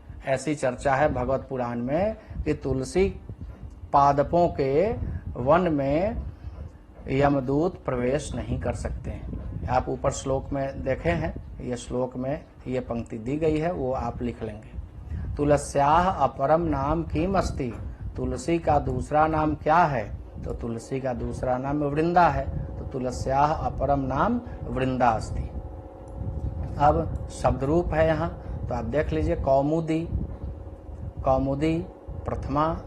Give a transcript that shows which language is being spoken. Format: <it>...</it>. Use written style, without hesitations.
<hi>ऐसी चर्चा है भगवत पुराण में कि तुलसी पादपों के वन में यमदूत प्रवेश नहीं कर सकते हैं। आप ऊपर श्लोक में देखे हैं, ये श्लोक में ये पंक्ति दी गई है, वो आप लिख लेंगे।</hi> <sa>तुलस्याः अपरम नाम किम अस्ति?</sa> <hi>तुलसी का दूसरा नाम क्या है? तो तुलसी का दूसरा नाम वृंदा है, तो</hi> <sa>तुलस्याः अपरम नाम वृंदा अस्ति।</sa> <hi>अब शब्द रूप है यहाँ, तो आप देख लीजिए, कौमुदी, कौमुदी प्रथमा।</hi>